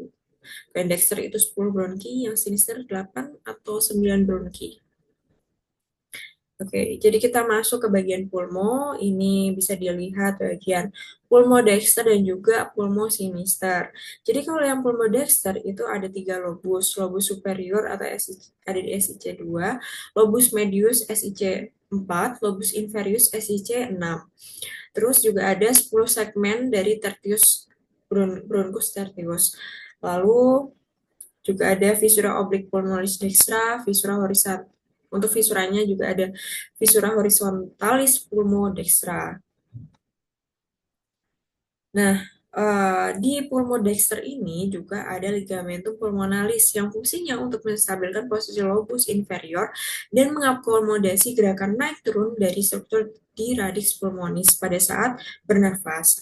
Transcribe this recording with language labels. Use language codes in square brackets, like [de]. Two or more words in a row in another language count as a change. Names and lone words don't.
[id] Yang dexter itu 10 bronki, yang sinister 8 atau 9 bronki. Oke, jadi kita masuk ke bagian pulmo. Ini bisa dilihat bagian [la] pulmo dexter [id] dan juga [la] pulmo sinister. [id] Jadi kalau yang [la] pulmo dexter [id] itu ada 3 lobus. [la] Lobus superior [id] atau ada di SIC 2, [la] lobus medius [id] SIC 4, [la] lobus inferius [id] SIC 6. Terus juga ada 10 segmen dari tertius [la] bronchus tertius. [id] Lalu juga ada [la] visura oblique pulmonalis dextra, visura horizontal. [id] Untuk visuranya juga ada [la] visura horizontalis pulmo dextra. [id] Nah, di pulmodexter ini juga ada [la] ligamentum pulmonalis [id] yang fungsinya untuk menstabilkan posisi [la] lobus inferior [id] dan mengakomodasi gerakan naik turun dari struktur di [la] radix pulmonis [id] pada saat bernafas.